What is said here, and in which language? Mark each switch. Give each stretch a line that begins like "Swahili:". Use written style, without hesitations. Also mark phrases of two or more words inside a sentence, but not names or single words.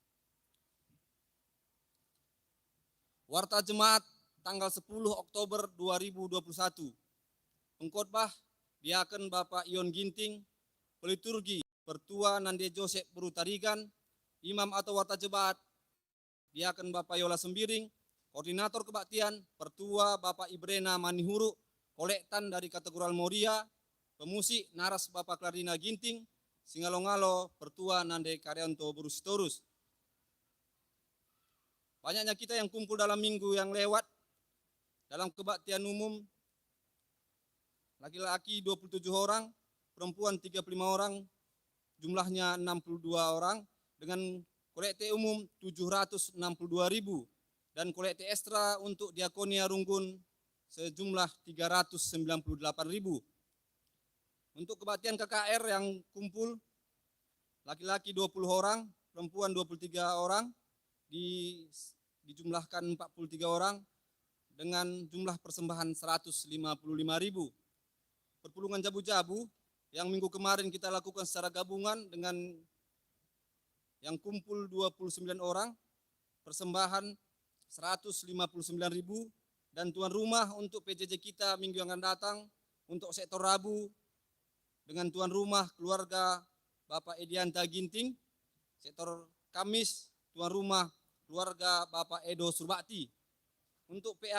Indonesian: Warta Jemaat tanggal 10 Oktober 2021. Pengkhotbah Diaken Bapak Ion Ginting, Peliturgi Pertua Nande Joseph Berutarigan, Imam atau Warta Jemaat Diaken Bapak Yola Sembiring, Koordinator Kebaktian Pertua Bapak Ibrena Manihuru, Kolektan dari Kategoral Moria, Pemusik Naras Bapak Klarina Ginting, Singalongalo Pertua Nande Karyanto Berustorus. Banyaknya kita yang kumpul dalam minggu yang lewat dalam kebaktian umum, laki-laki 27 orang, perempuan 35 orang, jumlahnya 62 orang, dengan kolekte umum 762.000 dan kolekte ekstra untuk Diakonia Runggun sejumlah 398.000. Untuk kebaktian KKR yang kumpul, laki-laki 20 orang, perempuan 23 orang, dijumlahkan 43 orang, dengan jumlah persembahan 155.000. Perpulungan jabu-jabu yang minggu kemarin kita lakukan secara gabungan dengan yang kumpul 29 orang, persembahan 159.000, dan tuan rumah untuk PJJ kita minggu yang akan datang untuk sektor Rabu dengan tuan rumah keluarga Bapak Edianta Ginting, sektor Kamis tuan rumah keluarga Bapak Edo Surbakti.